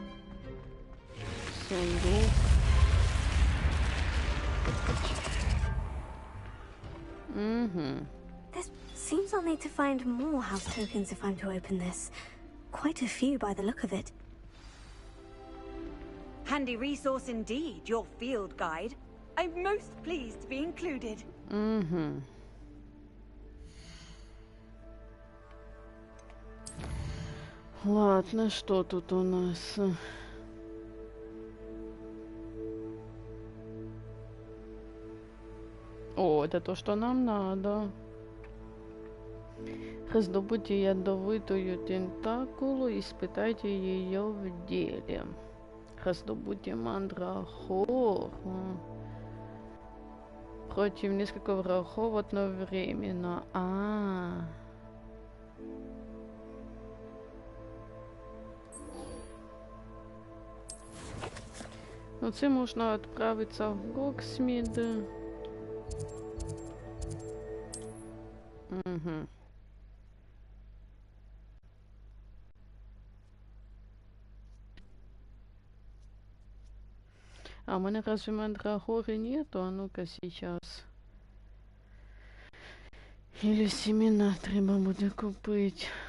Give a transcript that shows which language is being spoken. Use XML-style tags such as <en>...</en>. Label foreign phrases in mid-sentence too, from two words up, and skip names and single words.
<ru>Сундук.</ru> <en>This seems I'll need to find more house tokens if I'm to open this. Quite a few by the look of it. Handy resource indeed, your field guide. I'm most pleased to be included.</en> <ru>Ладно, что тут у нас? О, это то, что нам надо. Раздобудьте ядовитую тентакулу и испытайте ее в деле. Раздобудьте мандрахор. Против нескольких врагов одновременно.</ru> <uk>Ну, це можна відправитися в Гоксмід.</uk> <ru>А</ru> <uk>у мене</uk> <ru>разве мандрагоры нету? А ну-ка сейчас. Или семена</ru> <uk>треба буде</uk> <ru>купить.</ru>